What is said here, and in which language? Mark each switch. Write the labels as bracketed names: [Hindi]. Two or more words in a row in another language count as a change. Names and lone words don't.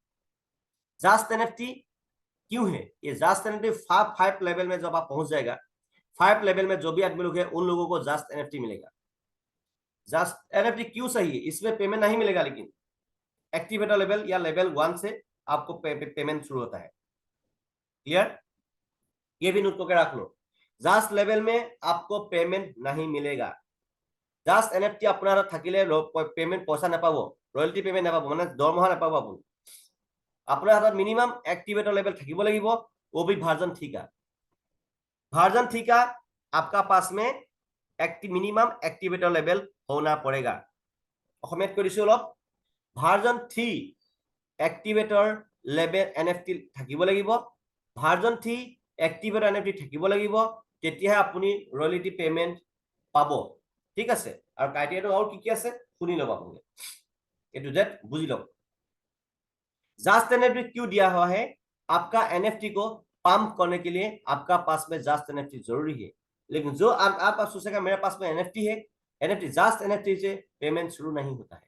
[English] just NFT [Hindi] क्यों है, ये [English] just NFT [Hindi] 5 लेवल में जब आप पहुंच जाएगा, 5 लेवल में जो भी आदमी लोग है उन लोगों को [English] just NFT [Hindi] मिलेगा। [English] just NFT [Hindi] क्यों सही है, इसमें पेमेंट नहीं मिलेगा, लेकिन [English] activator level [Hindi] या लेवल 1 से आपको पेमेंट शुरू होता है, क्लियर। ये भी नोट करके रख लो, [English] just level [Hindi] में आपको पेमेंट नहीं मिलेगा। [English] just NFT [Assamese] আপোনাৰ থাকিলে পেমেন্ট পইচা নাপাব, [English] royalty payment [Assamese] নাপাব, মানে দৰমহা নাপাব। আপুনি আপোনাৰ হাতত [English] minimum activator level [Assamese] থাকিব লাগিব, [Hindi] वो भी [English] version three [Hindi] का। [English] version three [Hindi] का आपका पास में [English] minimum activator level [Hindi] होना पड़ेगा। [Assamese] অসমীয়াত কৈ দিছো অলপ, [English] version 3 activator level NFT [Assamese] থাকিব লাগিব, [English] version 3 activator NFT [Assamese] থাকিব লাগিব, তেতিয়াহে আপুনি [English] royalty payment [Assamese] পাব, ঠিক আছে। [Hindi] और क्राइटेरिया और की [Assamese] আছে শুনি লব আপোনালোকে, [English] A to Z [Hindi] बुझी लो। [English] just NFT [Hindi] क्यों दिया हुआ है, आपका एनएफटी को पंप करने के लिए आपका पास में [English] just NFT [Hindi] जरूरी है। लेकिन जो आप सोचेगा मेरे पास में एनएफटी है, [English] NFT just NFT [Hindi] से पेमेंट शुरू नहीं होता है।